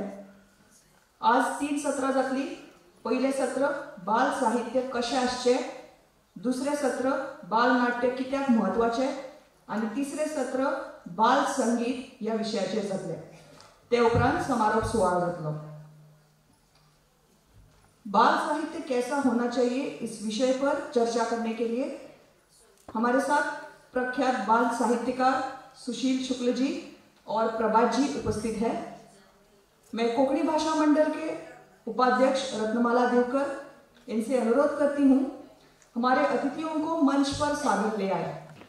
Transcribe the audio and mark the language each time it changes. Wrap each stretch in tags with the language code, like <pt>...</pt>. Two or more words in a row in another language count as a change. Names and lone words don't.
<kok>आज 3 सत्रां जातली. पयलें सत्र बाल साहित्य कशें आसचें, दुसरें सत्र बाल नाट्य कित्याक म्हत्वाचें आनी तिसरें सत्र बाल संगीत ह्या विशयाचेर जातलें. ते उपरांत समारोप सुवाळो जातलो.</kok> <hi>बाल साहित्य कैसा होना चाहिए इस विषय पर चर्चा करने के लिए हमारे साथ प्रख्यात बाल साहित्यकार सुशील शुक्ल जी और प्रभात जी उपस्थित हैं. मैं कोंकणी भाषा मंडल के उपाध्यक्ष रत्नमाला देवकर इनसे अनुरोध करती हूँ हमारे अतिथियों को मंच पर सादर ले आए.</hi>